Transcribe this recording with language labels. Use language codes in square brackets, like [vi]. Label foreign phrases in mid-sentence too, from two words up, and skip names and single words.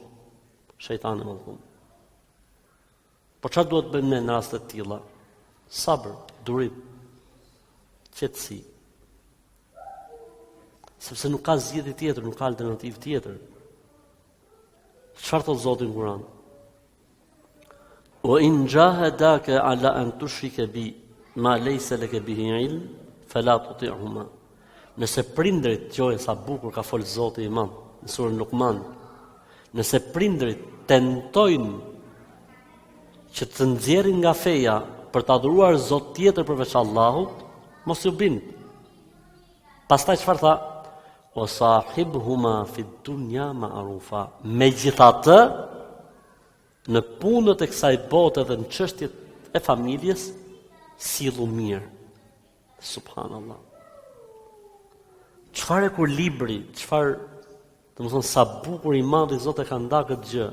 [sq] Shejtani më shumë. Po çfarë duhet bëjmë ne në raste të tilla? Sabër, durim, qetësi. Sepse nuk ka zgjedhje tjetër, nuk ka alternativë tjetër. Çfarë thot Zoti në Kur'an? [ar] وإن جاهداك على أن تشرك بي ما ليس لك به علم فلا تطعهما. [sq] Nëse prindrit, qojë sa bukur ka folë Zoti Imam në surën Luqman, nëse prindrit tentojnë që të nxjerrin nga feja për të adhuruar Zot tjetër përveç Allahut, mos ju bind. Pastaj çfarë tha? [ar] وصاحبهما في الدنيا معروفا. [sq] Megjithatë, në punët e kësaj bote dhe në çështjet e familjes, sillu mirë. Subhanallah. Çfarë kur libri, çfarë, domethënë sa bukur i madh i Zot e ka nda këtë gjë.